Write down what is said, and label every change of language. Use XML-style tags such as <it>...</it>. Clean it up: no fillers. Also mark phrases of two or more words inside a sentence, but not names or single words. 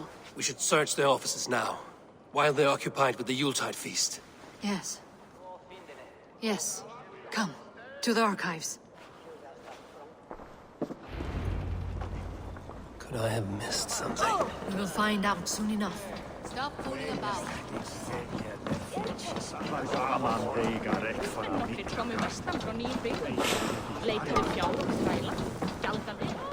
<en>We should search their offices now, while they're occupied with the Yuletide feast. Yes. Yes. Come, to the archives. Could I have missed something? We will find out soon enough. Stop fooling about.</en> <is>Nokkrir komu vestan frá nýjum byggðum. Leituðu fjár og þræla. Gjaldan.</is>